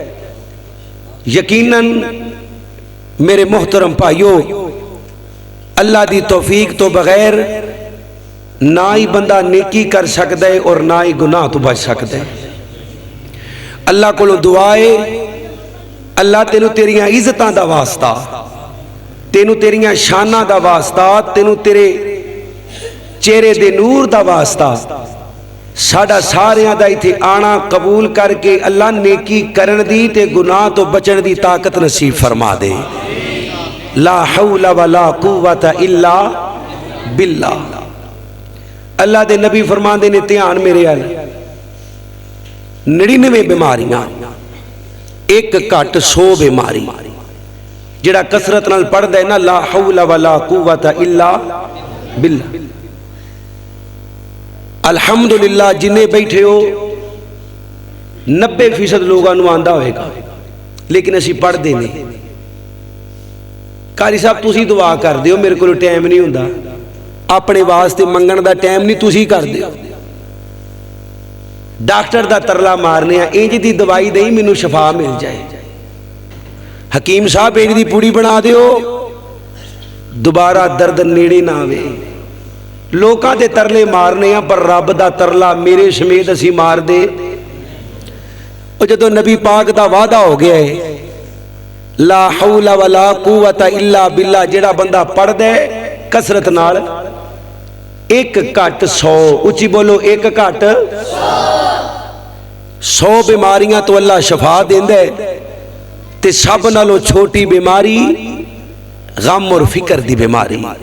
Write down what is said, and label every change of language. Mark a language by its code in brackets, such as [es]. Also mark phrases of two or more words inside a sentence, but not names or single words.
[pa] یقیناً میرے محترم بھائیو، اللہ دی توفیق تو بغیر نہ ہی بندہ نیکی کر سکتا ہے اور نہ ہی گناہ تو بچ سکتا ہے. اللہ کو دعائے اللہ تینوں تیریاں عزتاں دا واسطہ، تینوں تیریاں شاناں دا واسطہ، تینوں تیرے چہرے دے نور دا واسطہ ساڈا ساریاں دا ایتھے آنا قبول کر کے اللہ نیکی کرن دی تے گناہ تو بچن دی طاقت نصیب فرما دے. [ar] لا حول ولا قوت الا باللہ. [pa] اللہ دے نبی فرماندے نے دھیان میرے ال 99 بیماریاں ایک گھٹ 100 بیماری جڑا کثرت نال پڑھدا ہے نا [ar] لا حول ولا قوت الا باللہ. [pa] الحمدللہ جنہیں بیٹھے ہو 90% لوگوں نو آندا ہوئے گا، لیکن اسی پڑھ دے نہیں. قاری صاحب تسی دعا کر دیو، میرے کو ٹائم نہیں ہوندا، اپنے واسطے منگن دا ٹائم نہیں، تسی کر دیو. ڈاکٹر دا ترلا مارنے انج دی دوائی دیں مینوں شفا مل جائے. حکیم صاحب انج دی پوڑی بنا دیو دوبارہ درد نیڑے نہ آوے. لوکاں دے ترلے مارنے ہیں پر رب دا ترلا میرے سمیت اسی مار دے. اور جدو نبی پاک دا وعدہ ہو گیا ہے [ar] لا حول ولا قوت الا باللہ، [pa] جڑا بندہ پڑھ دے کثرت نال ایک گھٹ 100، اچھی بولو ایک گھٹ 100 بیماریاں تو اللہ شفا دیندا ہے. تے سب نالوں چھوٹی بیماری غم اور فکر دی بیماری.